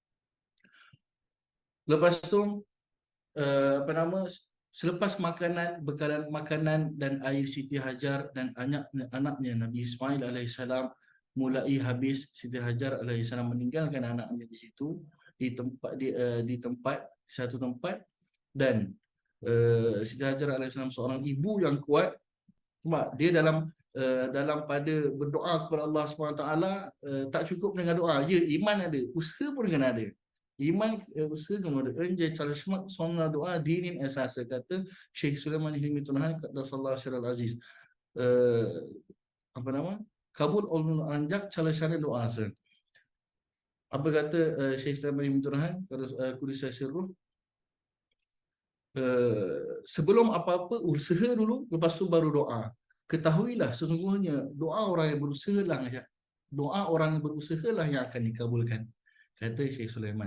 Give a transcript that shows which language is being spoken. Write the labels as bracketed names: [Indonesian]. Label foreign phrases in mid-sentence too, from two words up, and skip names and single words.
[Malay] Lepas tu selepas bekalan makanan dan air Siti Hajar dan anaknya Nabi Ismail alaihissalam mulai habis, Siti Hajar alaihissalam meninggalkan anaknya di situ, di satu tempat, dan Siti Hajar alaihissalam seorang ibu yang kuat. Sebab dia dalam pada berdoa kepada Allah SWT, tak cukup dengan doa. Ya, iman ada, usaha pun kena ada. Iman, usaha kena ada. [Turkish] Önce çalışmak, sonra doa dinin esası, [Malay] kata Syekh Sulaiman Hilmi Tunahan [Arabic] قدس الله سره العزيز. [Turkish] Kabul olunur ancak çalışanın duası. [Malay] Apa kata Syekh Sulaiman Hilmi Tunahan [Arabic] قدس سره, [Malay] sebelum apa-apa usaha dulu, lepas tu baru doa. Ketahuilah sesungguhnya doa orang yang berusaha lah yang akan dikabulkan, kata Syekh Sulaiman.